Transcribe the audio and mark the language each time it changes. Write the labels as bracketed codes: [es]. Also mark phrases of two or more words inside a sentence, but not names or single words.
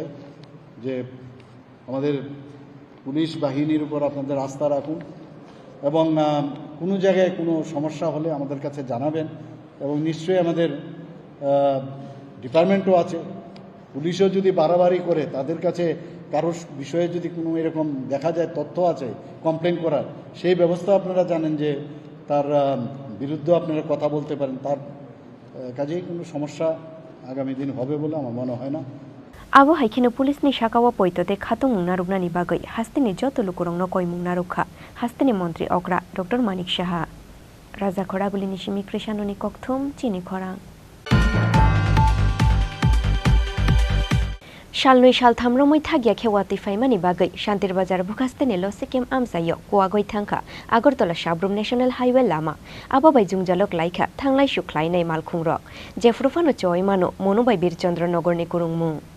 [bn] যে আমাদের পুলিশ বাহিনীর উপর আপনাদের আস্থা রাখুন এবং কোনো জায়গায় কোনো সমস্যা হলে আমাদের কাছে জানাবেন এবং নিশ্চয়ই আমাদের ডিপার্টমেন্টও আছে পুলিশও যদি বাড়াবাড়ি করে তাদের কাছে কারোর বিষয়ে যদি কোনো এরকম দেখা যায় তথ্য আছে কমপ্লেন করার সেই ব্যবস্থা আপনারা জানেন যে তার বিরুদ্ধে আপনারা কথা বলতে পারেন তার কাজেই কোনো সমস্যা আগামী দিন হবে বলে আমার মনে হয় না [trp] Abo haikino police ni shakawa poitote khatung narugna ni bagai hasteni joto lukurong no koimung narukha hasteni mantri okra Dr. Manik Saha Raja Khoraguli nishimi Krishanoni kokthum Chini Khorang Shalnoi shal thamromoi thagia khewati faimani bagai Shantir Bazar bukhasteni lo sekem amsayo kuagoi thangkha Agartala Shabrum [en] National Highway [trp] lama abo bai jungjalok laikha thanglai shuklai nai malkhungrok Jefrufano choimano monobai Birchandra Nogor ni kurungmung